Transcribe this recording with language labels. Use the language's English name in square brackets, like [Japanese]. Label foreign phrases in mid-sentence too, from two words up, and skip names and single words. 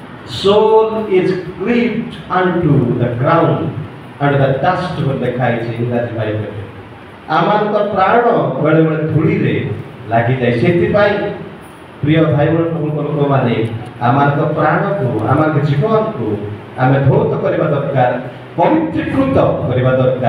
[English] soul is cleaved unto the ground and the dust will [Odia] ଲେଖାହେଇଛି ଇଂରାଜୀ ବାଇବେଲରେ। ଆମମାନଙ୍କ ପ୍ରାଣ ବେଳେ ବେଳେ ଧୂଳିରେ ଲାଗିଯାଏ। ସେଥିପାଇଁ ପ୍ରିୟ ଭାଇ ଭଉଣୀ ଲୋକମାନେ ଆମମାନଙ୍କ ପ୍ରାଣକୁ ଆମମାନଙ୍କ ଜୀବନକୁ ଆମେ ଧୌତ କରିବା ଦରକାର, ପବିତ୍ରୀକୃତ କରିବା ଦରକାର।